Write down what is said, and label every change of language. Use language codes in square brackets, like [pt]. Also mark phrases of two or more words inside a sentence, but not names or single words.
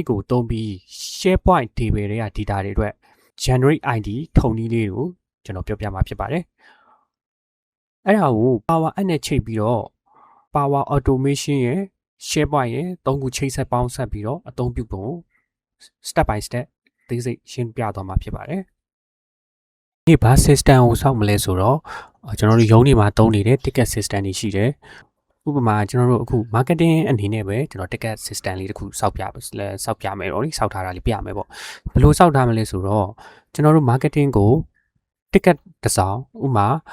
[my] ကိုသုံးပြီး SharePoint table တွေက data တွေအတွက် [en] generate ID [my] ထုံနည်းလေးကိုကျွန်တော်ပြောပြမှာဖြစ်ပါတယ်။အဲ့ဒါကို Power App နဲ့ချိန်ပြီး တော့Power Automation ရဲ့ SharePoint ရဲ့သုံးခုချိတ်ဆက်ပေါင်းဆက်ပြီးတော့အသုံးပြုပုံ [en] step by step [my] သိစိတ်ရှင်းပြသွားမှာဖြစ်ပါတယ်။ဒီဘာ system ကိုစောင့်မလဲဆိုတော့ကျွန်တော်တို့ရုံးတွေမှာသုံးနေတဲ့ [en] ticket system [my] တွေရှိတယ်။ဥပမာကျွန်တော်တို့အခု marketing အနေနဲ့ပဲကျွန်တော် [en] ticket system [my] လေးတစ်ခုစောင့်ပြမယ်တော့လေစောင့်ထားတာလေးပြမယ်ပေါ့။ဘယ်လိုစောင့်ထားမလဲဆိုတော့ကျွန်တော်တို့ marketing ကို ticket တစ်စောင်ဥပမာ